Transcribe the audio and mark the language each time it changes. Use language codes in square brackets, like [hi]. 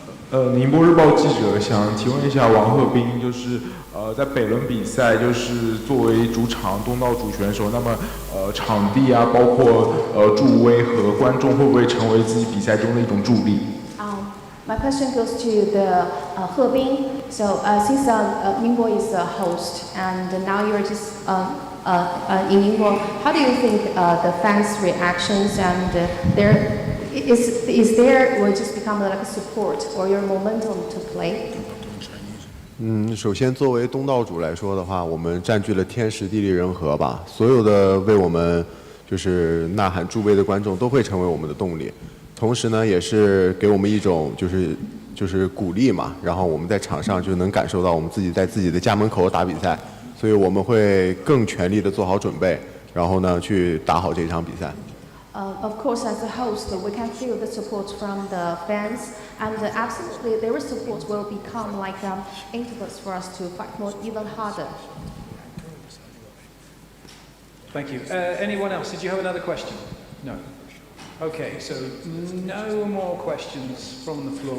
[zh] 宁波日报记者想提问一下王鹤斌，就是在北仑比赛，就是作为主场东道主选手，那么场地啊，包括助威和观众会不会成为自己比赛中的一种助力？ [en] My question goes to the Hebing. So since Ningbo is a host and now you're just in Ningbo, how do you think the fans' reactions and is there will just become like a support or your momentum to play? [zh] 首先作为东道主来说的话，我们占据了天时地利人和吧，所有的为我们就是呐喊助威的观众都会成为我们的动力。同时呢，也是给我们一种就是鼓励嘛，然后我们在场上就能感受到我们自己在自己的家门口打比赛，所以我们会更全力的做好准备，然后呢去打好这场比赛。 [en] Of course, as a host, we can feel the support from the fans, and absolutely, their support will become like impetus for us to fight more even harder. Thank you. Anyone else? Did you have another question? No. Okay, so no more questions from the floor.